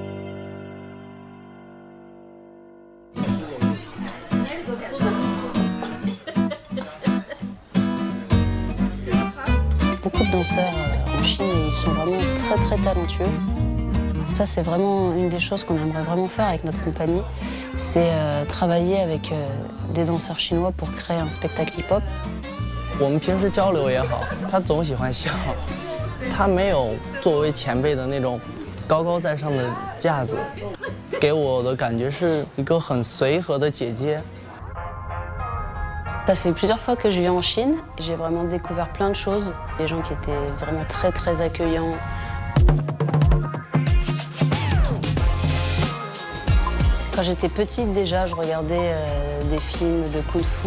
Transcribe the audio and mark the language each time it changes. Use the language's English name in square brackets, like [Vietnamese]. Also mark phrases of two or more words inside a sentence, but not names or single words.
[French] Beaucoup de danseurs en Chine, ils sont vraiment très très talentueux. Ça, c'est vraiment une des choses qu'on aimerait vraiment faire avec notre compagnie, c'est travailler avec des danseurs chinois pour créer un spectacle hip-hop. [Chinese] 我们平时交流也好，他总喜欢笑，他没有作为前辈的那种高高在上的架子，给我的感觉是一个很随和的姐姐。 [French] Ça fait plusieurs fois que je vis en Chine. J'ai vraiment découvert plein de choses. Des gens qui étaient vraiment très, très accueillants. Quand j'étais petite, déjà, je regardais des films de kung-fu.